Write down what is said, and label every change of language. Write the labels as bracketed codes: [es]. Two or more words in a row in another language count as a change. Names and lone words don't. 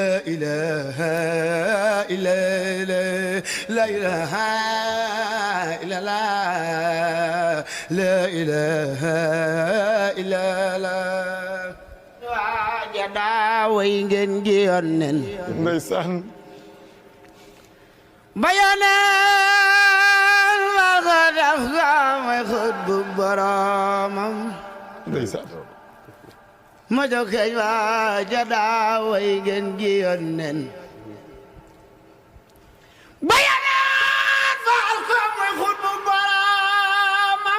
[ar] إله إلا الله لا إله إلا الله لا إله إلا الله [wo] waaja daaway ngeen gi yonnen ndeysaan bayaneen ma ko def may xut bu boromam ndeysaan ma jokkee waaja daaway ngeen gi yonnen bayaneen faal ko may xut bu boromam